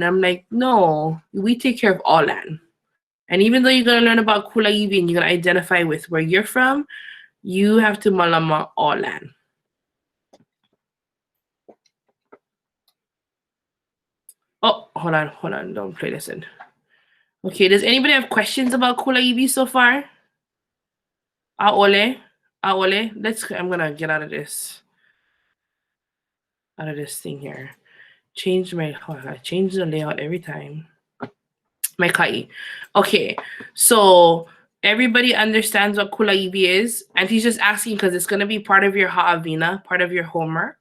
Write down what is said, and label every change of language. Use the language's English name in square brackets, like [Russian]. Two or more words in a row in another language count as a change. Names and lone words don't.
[English] I'm like, no, we take care of all land. And even though you're going to learn about Kulaiwi and you're going to identify with where you're from, you have to Mālama all land. Oh, hold on. Don't play this in. Okay, does anybody have questions about Kulaiwi so far? ʻAʻole. I'm going to get out of this thing here. Change the layout every time. My kai. Okay, so everybody understands what Kulaiwi is, and he's just asking because it's going to be part of your ha'awina, part of your homework.